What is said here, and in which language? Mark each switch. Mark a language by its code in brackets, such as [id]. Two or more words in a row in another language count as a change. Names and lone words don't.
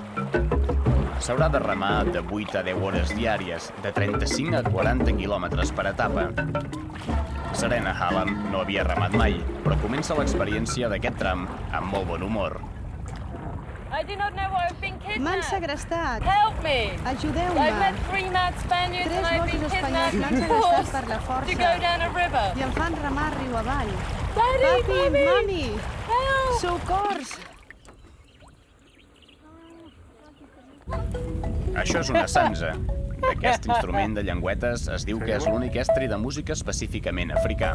[ca] S'haurà de remar de 8 a 10 hores diàries, de 35 a 40 quilòmetres per etapa. Serena Hallam no havia remat mai, però comença l'experiència d'aquest tram amb molt bon humor. M'han segrestat. [en] Help me! [ca] Ajudeu-me. [en] I've met 3 mad Spaniards and I've been [ca] Tres gossos espanyols m'han [en] kidnapped and [ca] segrestat [en] forced [ca] per la [en] to [ca] força [en] go down a river. [ca] i em fan remar riu avall. [en] Daddy, [ca] Papi, [en] Mommy! [ca] mami, [en] Help! [ca] socors! Això és una sansa. Aquest instrument de llengüetes es diu que és l'únic estri de música específicament africà.